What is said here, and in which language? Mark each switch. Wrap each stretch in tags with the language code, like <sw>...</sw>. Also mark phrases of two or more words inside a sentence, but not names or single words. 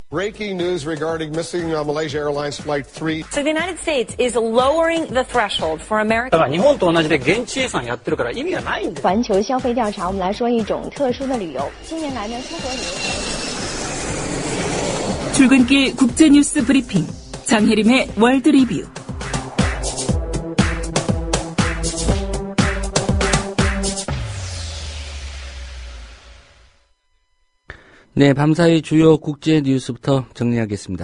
<en>Breaking news regarding missing Malaysia Airlines Flight 3. So the United States is lowering the threshold for American.</en> <ja>日本と同じで現地予算やってるから意味がないんだ。</ja> <zh>环球消费调查，我们来说一种特殊的旅游。近年来呢，出国旅游。</zh> <ko>출근길 국제뉴스 브리핑 장혜림의 월드 리뷰. 네, 밤사이 주요 국제 뉴스부터 정리하겠습니다.</ko>